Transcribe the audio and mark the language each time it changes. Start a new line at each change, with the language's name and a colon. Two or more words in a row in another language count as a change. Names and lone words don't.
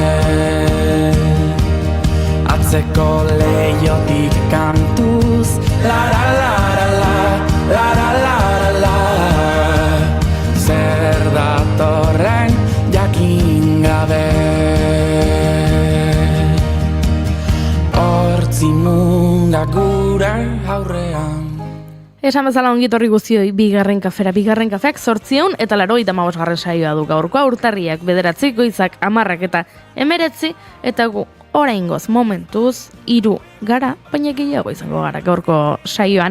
Basque: atzeko leiotik kantuz, lara lara la, lara lara la, zer datorren jakin gabe, hortzi munga gure aurrean. Esan bezala ongitorri guztioi bigarren kafeak 800 eta 85 saioa du gaurkoa urtarriak 9 goizak 10 eta 19 eta gu oraingoz momentuz 3 gara, baina gehiago izango gara gaurko saioan.